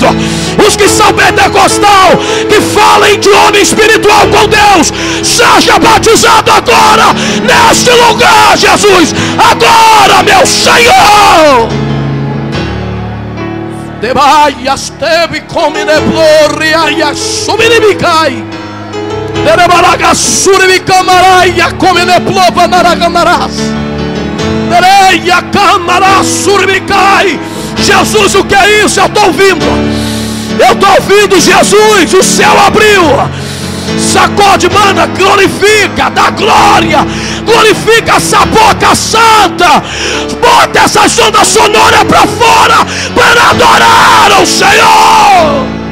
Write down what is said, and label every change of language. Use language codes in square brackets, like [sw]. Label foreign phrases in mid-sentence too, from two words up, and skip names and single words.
[pt] Os que são pentecostal, que falem de homem espiritual com Deus, seja batizado agora, neste lugar, Jesus. Agora, meu Senhor. Debaias teve come ne gloria e subiribicai. Derebaraga suribicamaraia come ne plova naraganarás. Dereia camará suribicai. Jesus, o que é isso? Eu estou ouvindo. Eu estou ouvindo, Jesus. O céu abriu. Sacode, mana, glorifica, dá glória. Glorifica essa boca santa. Bota essa sonda sonora para fora para adorar o Senhor.